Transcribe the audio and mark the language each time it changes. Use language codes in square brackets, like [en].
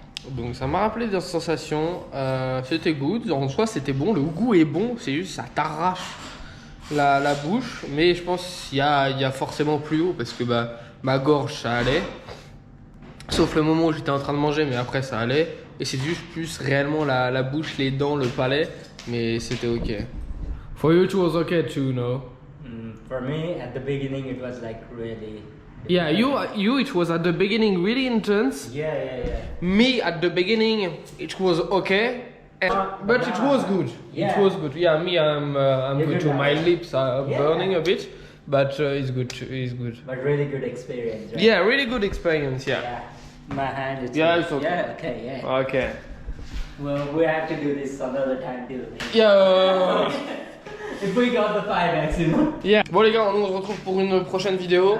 [fr] Donc ça m'a rappelé des sensations, c'était good, en soi c'était bon, le goût est bon, c'est juste ça t'arrache la bouche. Mais je pense qu'il y a forcément plus haut parce que ma gorge ça allait. Sauf le moment où j'étais en train de manger, mais après ça allait. Et c'est juste plus réellement la bouche, les dents, le palais, mais c'était ok. [en] For you it was okay too, no? For me, at the beginning, it was like really. Yeah, you it was at the beginning really intense. Yeah. Me at the beginning it was okay, but it was good. Yeah. It was good. Yeah, me I'm good good too. My now. lips are Yeah. burning a bit, but it's good. It's good. But really good experience, right? Yeah, really good experience. Yeah. Yeah. My hand is. Yeah, it's okay. Yeah, okay, yeah. Okay. Well, we have to do this another time too. Yeah. If we got the 5x, you know. [fr] Yeah. Bon les gars, on se retrouve pour une prochaine vidéo.